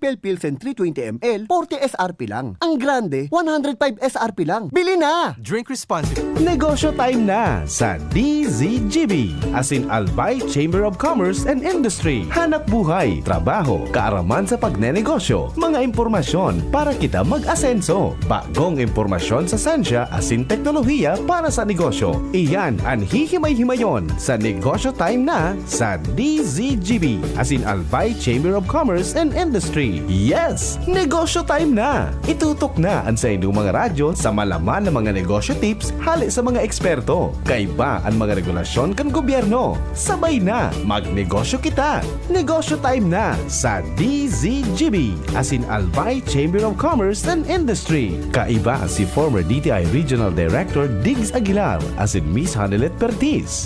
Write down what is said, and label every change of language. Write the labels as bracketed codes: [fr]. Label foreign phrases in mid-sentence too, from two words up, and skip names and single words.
[bik] Capel Pilsen 320 ml, 40 SRP lang. Ang grande, 105 SRP lang. Bili na! [en] Drink responsibly. [bik] Negosyo time na sa DZGB, as in Albay Chamber of Commerce and Industry. Hanap buhay, trabaho, kaaraman sa pagnenegosyo, mga impormasyon para kita mag-asenso. Bagong impormasyon sa sansya as in teknolohiya para sa negosyo. Iyan ang hihimay-himayon sa negosyo time na sa DZGB, as in Albay Chamber of Commerce and Industry. Yes! Negosyo time na! Itutok na ang sa inyong mga radyo sa malaman ng mga negosyo tips hali sa mga eksperto. Kaiba ang mga regulasyon kan gobyerno. Sabay na, magnegosyo kita! Negosyo time na sa DZGB, as in Albay Chamber of Commerce and Industry. Kaiba si former DTI Regional Director Diggs Aguilar as in Miss Hanelet Pertis.